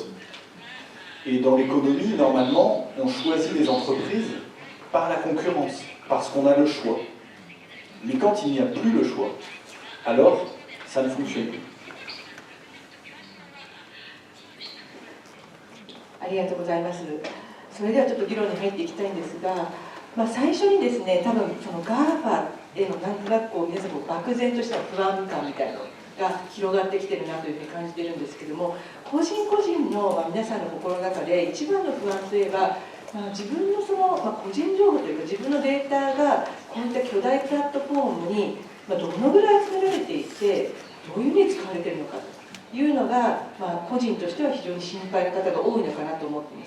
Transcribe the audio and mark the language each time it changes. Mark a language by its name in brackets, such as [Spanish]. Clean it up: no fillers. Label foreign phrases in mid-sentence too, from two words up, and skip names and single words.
[French] Et dans l'économie, normalement, on choisit les entreprises par la concurrence, parce qu'on a le choix. Mais quand il n'y a plus le choix, alors ça ne fonctionne plus. [Japanese] ありがとうございます。それではちょっと議論に入っていきたいんですが、最初にですね、多分その GAFA へのなんとなく皆さん漠然とした不安感みたいなのが広がってきてるなというふうに感じているんですけども、個人個人の皆さんの心の中で一番の不安といえば、自分のその、個人情報というか自分のデータがこういった巨大プラットフォームに、どのぐらい集められていてどういうふうに使われているのかというのが、個人としては非常に心配な方が多いのかなと思っています。